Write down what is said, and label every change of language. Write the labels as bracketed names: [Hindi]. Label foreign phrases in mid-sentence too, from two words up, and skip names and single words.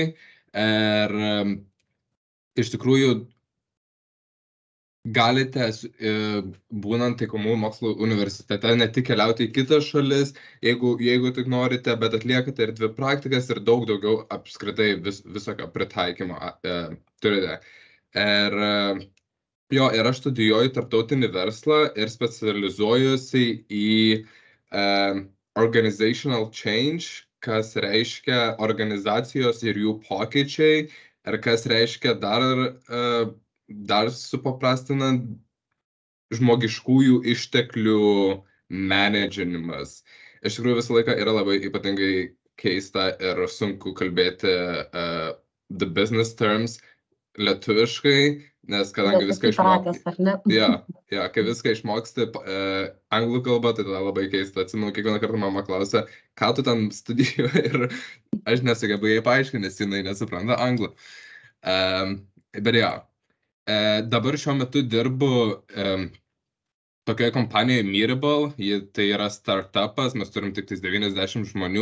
[Lithuanian] Ir iš tikrųjų galite, būnant taikomųjų mokslų universitete, ne tik keliauti į kitas šalis, jeigu tik norite, bet atliekate ir 2 praktikas ir daug daugiau apskritai visokio pritaikymo turite. Ir aš studijuoju tarptautinį verslą ir specializuojuosi į [English] organizational change, [Lithuanian] kas reiškia organizacijos ir jų pokyčiai, ir kas reiškia dar supaprastinant žmogiškųjų išteklių menedžinimas. Iš tikrųjų visą laiką yra labai ypatingai keista ir sunku kalbėti [English] the business terms [Lithuanian] lietuviškai, nes kadangi viską išmoksti, kai viską išmoksti anglų kalbą, tai tada labai keista. Atsimenu, kiekvieną kartą mama klausia, ką tu ten studijuoji, ir aš nesugebu jai paaiškinti, nes jinai nesupranta anglų. Bet dabar šiuo metu dirbu tokioje kompanijoje Meetable, tai yra startupas, mes turim tik 90 žmonių.